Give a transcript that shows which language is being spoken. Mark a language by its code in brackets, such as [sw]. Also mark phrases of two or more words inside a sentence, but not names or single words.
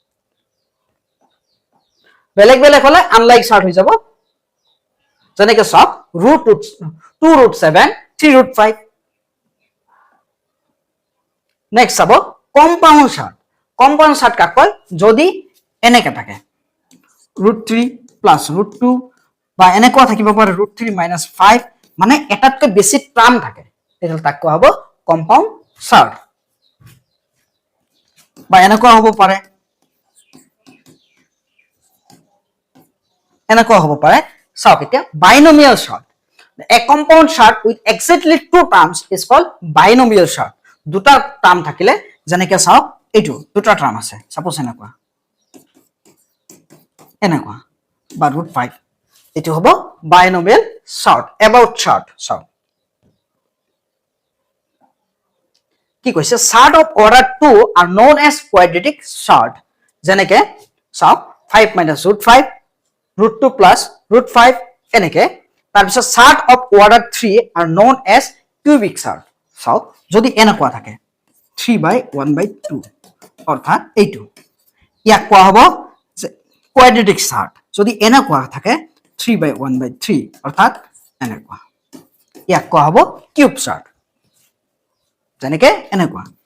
[as] বেলেগ বেলেগ হলে [en] unlike surd [as] হৈ যাব যেনেকৈ চাওক √2 √7 3 √5 নেক্সট চাব [en] compound surd [as] কাক কয় যদি এনেকে থাকে √3 + √2 বা এনেকুৱা থাকিব পাৰে √3 - 5 মানে এটাতকৈ বেছি টার্ম থাকে এটা তাক কোৱা হ'ব [en] compound surd [as] বা এনেকুৱা হ'ব পাৰে চাওক এতিয়া [en] binomial surd a compound surd with exactly two terms is called binomial surd [as] দুটা টার্ম থাকিলে যেনেকৈ চাওক এইটো দুটা টার্ম আছে সাপোজ এনেকুৱা বা √5 এটো হ'ব [en] binomial surd about surd surd [as] কি কৈছে [en] surd of order 2 are known as quadratic surd [as] যেনেকৈ চাওক 5 - √5 √2 + √5 এনেকৈ তাৰ পিছত [en] surd of order 3 are known as cubic surd [as] চাওক যদি এনেকুৱা থাকে 3/1/2 অৰ্থাৎ এইটো ইয়াক কোৱা হ'ব [en] quadratic surd [as] যদি এনেকুৱা থাকে 3/1/3 অৰ্থাৎ এনেকুৱা ইয়াক কোৱা হ'ব [en] cube surd [as] যেনেকে এনেকুৱা